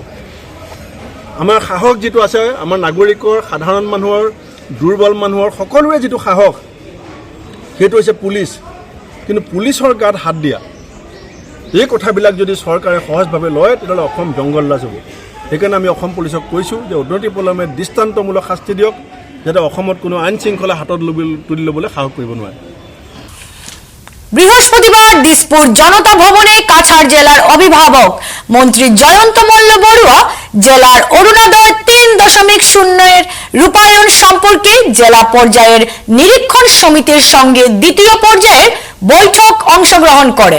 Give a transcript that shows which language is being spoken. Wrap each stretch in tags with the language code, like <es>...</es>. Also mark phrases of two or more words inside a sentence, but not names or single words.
<as>আমাৰ সাহস যিটো আছে, আমাৰ নাগৰিকৰ, সাধাৰণ মানুহৰ, দুৰ্বল মানুহৰ সকলোৰে যিটো সাহস, সেইটো হৈছে পুলিচ। কিন্তু পুলিচৰ গাত হাত দিয়া, এই কথাবিলাক যদি চৰকাৰে সহজভাৱে লয় তেতিয়াহ'লে অসম জংঘলৰাজ হ'ব। সেইকাৰণে আমি অসম পুলিচক কৈছোঁ যে অনতি পলমে দৃষ্টান্তমূলক শাস্তি দিয়ক, যাতে অসমত কোনো আইন শৃংখলা হাতত তুলি ল'বলৈ সাহস কৰিব নোৱাৰে।</as> <bn>বৃহস্পতিবার দিসপুর জনতা ভবনে কাছাড় জেলার অভিভাবক মন্ত্রী জয়ন্ত মল্ল বড়ুয়া জেলার অরুণোদয় 3.0 রূপায়ণ সম্পর্কে জেলা পর্যায়ের নিরীক্ষণ সমিতির সঙ্গে দ্বিতীয় পর্যায়ের বৈঠক অংশগ্রহণ করেন।</bn>